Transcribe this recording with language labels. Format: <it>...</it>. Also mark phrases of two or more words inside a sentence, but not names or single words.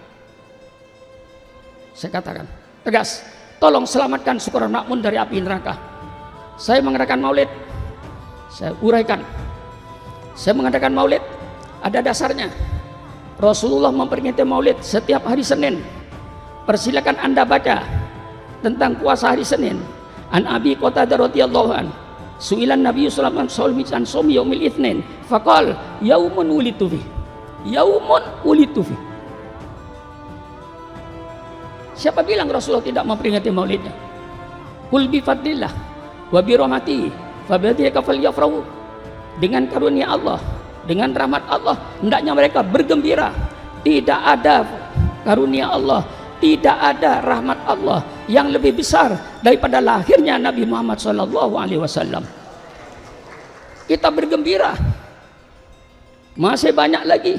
<id>Saya katakan tegas, tolong selamatkan Sukron Makmun dari api neraka. Saya mengadakan maulid, saya uraikan, saya mengadakan maulid ada dasarnya. Rasulullah memperingati maulid setiap hari Senin. Persilakan Anda baca tentang puasa hari Senin.</id> <ar>عن أبي قتادة رضي الله عن سئل النبي صلى الله عليه وسلم عن صوم يوم الاثنين فقال يوم ولدت في. يوم ولدت في.</ar> <id>Siapa bilang Rasulullah tidak memperingati maulidnya?</id> <ar>قل بفضل الله وبرحمته فبذلك فليفرحوا.</ar> <id>Dengan karunia Allah, dengan rahmat Allah, hendaknya mereka bergembira. Tidak ada karunia Allah, tidak ada rahmat Allah yang lebih besar daripada lahirnya Nabi Muhammad SAW. Kita bergembira. Masih banyak lagi.</id>